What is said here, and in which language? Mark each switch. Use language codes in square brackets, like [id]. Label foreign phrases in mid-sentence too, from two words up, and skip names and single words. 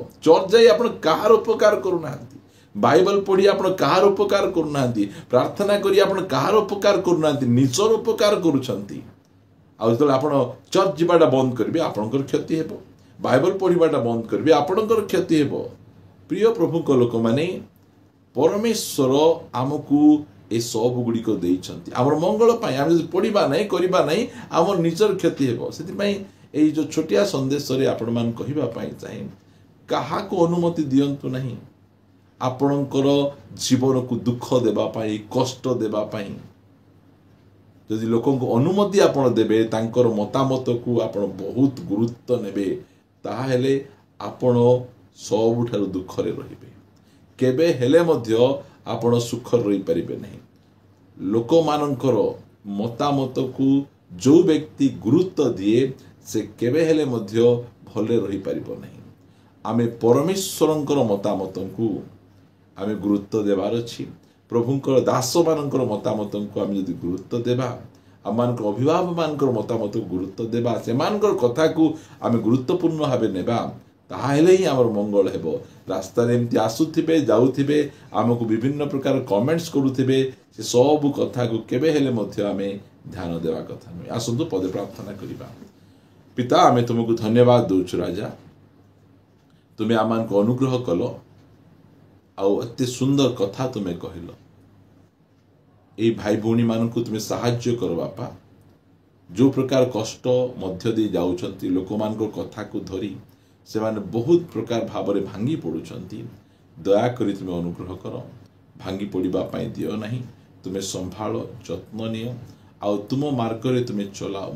[or] ଚର୍ଚ୍ଚ ଯାଇ ଆପଣ କାର ଉପକାର କରୁ ନାନ୍ତି, ବାଇବଲ ପଢ଼ି ଆପଣ କାର ଉପକାର କରୁ ନାନ୍ତି, ପ୍ରାର୍ଥନା କରି ଆପଣ କାର ଉପକାର କରୁ ନାନ୍ତି, ନିଜର ଉପକାର କରୁଛନ୍ତି। ଆ ଜତଲେ ଆପଣ ଚର୍ଚ୍ଚ ଯିବାଟା ବନ୍ଦ କରବେ, ଆପଣଙ୍କର କ୍ଷତି ହେବ। ବାଇବଲ ପଢ଼ିବାଟା ବନ୍ଦ କରବେ, ଆପଣଙ୍କର କ୍ଷତି ହେବ। ପ୍ରିୟ ପ୍ରଭୁ କୁ ଲୋକ ମାନେ ପରମେଶ୍ୱର ଆମକୁ ଏ ସବୁ ଗୁଡ଼ି କୁ ଦେଇଛନ୍ତି ହମର ମଙ୍ଗଳ ପାଇଁ। ଆମେ ଯଦି ପଢ଼ିବା ନାହିଁ କରିବା ନାହିଁ, ହମର ନିଜର କ୍ଷତି ହେବ। ସେଥି ପାଇଁ ଏଇ ଯୋ ଛୋଟିଆ ସନ୍ଦେଶ ରେ ଆପଣ ମାନ କହିବା ପାଇଁ ଚାହେଁ, କାହା କୁ ଅନୁମତି ଦିଅନ୍ତୁ ନାହିଁ ଆପଣଙ୍କର ଜୀବନ କୁ ଦୁଃଖ ଦେବା ପାଇଁ, କଷ୍ଟ ଦେବା ପାଇଁ। ଯଦି ଲୋକଙ୍କ କୁ ଅନୁମତି ଆପଣ ଦେବେ, ତାଙ୍କର ମତାମତ କୁ ଆପଣ ବହୁତ ଗୁରୁତ୍ୱ ନେବେ, ତାହେଲେ ଆପଣ ସବୁଠାରୁ ଦୁଃଖ ରେ ରହିବେ। କେବେ ହେଲେ ମଧ୍ୟ ଆପଣ ସୁଖ ରହି ପାରିବେ ନାହିଁ। ଲୋକ ମାନଙ୍କର ମତାମତ କୁ ଯୋ ବ୍ୟକ୍ତି ଗୁରୁତ୍ୱ ଦିଏ, ସେ କେବେ ହେଲେ ମଧ୍ୟ ଭଲେ ରହି ପାରିବ ନାହିଁ। ଆମେ ପରମେଶ୍ୱରଙ୍କର ମତାମତ କୁ ଆମେ ଗୁରୁତ୍ୱ ଦେବାର ଅଛି। ପ୍ରଭୁଙ୍କର ଦାସ ମାନଙ୍କର ମତାମତ କୁ ଆମେ ଯଦି ଗୁରୁତ୍ୱ ଦେବା, ଆମମାନଙ୍କର ଅଭିଭାବକ ମାନଙ୍କର ମତାମତ କୁ ଗୁରୁତ୍ୱ ଦେବା, ସେ ମାନଙ୍କର କଥା କୁ ଆମେ ଗୁରୁତ୍ୱପୂର୍ଣ୍ଣ ଭାବେ ନେବା, ତାହେଲେ ହିଁ ଆମର ମଙ୍ଗଳ ହେବ। ରାସ୍ତା ରେ ଏମିତି ଆସୁଥିବେ ଯାଉଥିବେ, ଆମକୁ ବିଭିନ୍ନ ପ୍ରକାର କମେଣ୍ଟସ କରୁଥିବେ, ସେ ସବୁ କଥା କୁ କେବେ ହେଲେ ମଧ୍ୟ ଆମେ ଧ୍ୟାନ ଦେବା କଥା ନାହିଁ। ଆସନ୍ତୁ ପଦେ ପ୍ରାର୍ଥନା କରିବା। ପିତା, ଆମେ ତୁମକୁ ଧନ୍ୟବାଦ ଦେଉଛୁ ରାଜା, ତୁମେ ଆମମାନ କୁ ଅନୁଗ୍ରହ କଲ, ଆଉ ଅତି ସୁନ୍ଦର କଥା ତୁମେ କହିଲ। ଏ ଭାଇ ଭଉଣୀ ମାନ କୁ ତୁମେ ସାହାଯ୍ୟ କର ବାପା, ଯୋ ପ୍ରକାର କଷ୍ଟ ମଧ୍ୟ ଦେଇ ଯାଉଛନ୍ତି ଲୋକ ମାନ କୁ କଥା କୁ ଧରି ସେ ମାନେ ବହୁତ ପ୍ରକାର ଭାବ ରେ ଭାଙ୍ଗି ପଡ଼ୁଛନ୍ତି। ଦୟା କରି ତୁମେ ଅନୁଗ୍ରହ କର, ଭାଙ୍ଗି ପଡ଼ିବା ପାଇଁ ଦିଅ ନାହିଁ। ତୁମେ ସମ୍ଭାଳ, ଯତ୍ନ ନିଅ, ଆଉ ତୁମ ମାର୍ଗ ରେ ତୁମେ ଚଲାଅ।